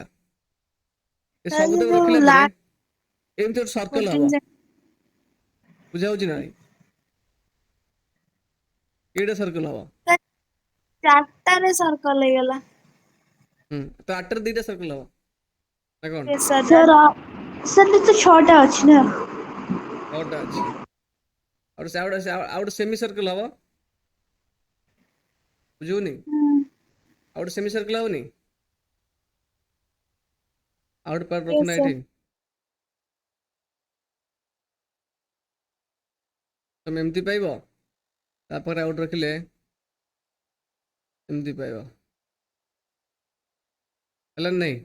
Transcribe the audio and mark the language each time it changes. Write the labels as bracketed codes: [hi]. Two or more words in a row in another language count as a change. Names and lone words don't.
[or] ଏ sir ସବୁତକ ଯୋଉ ରଖିଲା ପରେ last ଏମିତି ଗୋଟେ ସର୍କଲ 14 ହବ, cm ବୁଝା ହଉଛି ନା ନାଇଁ? ଏଇଟା ସର୍କଲ ହବ। ଚାରିଟାରେ ସର୍କଲ ହେଇଗଲା। ତ 8ରେ 2ଟା ସର୍କଲ ହବ ନା କଣ? [en] yes sir [or] sir sir ତ 6ଟା ଅଛି ନା? 6ଟା ଅଛି, ଆଉ ଗୋଟେ ସେମି ସର୍କଲ ହବ, ବୁଝୁନି? ଆଉ ଗୋଟେ ସେମି ସର୍କଲ ହବନି? ଆଉ ଗୋଟେ ପାର୍ଟ yes ରଖୁନା sir ଏଠି, ତମେ ଏମିତି ପାଇବ, ତାପରେ ଆଉ ଗୋଟେ ରଖିଲେ ଏମିତି ପାଇବ, ହେଲା ନା ନାଇଁ?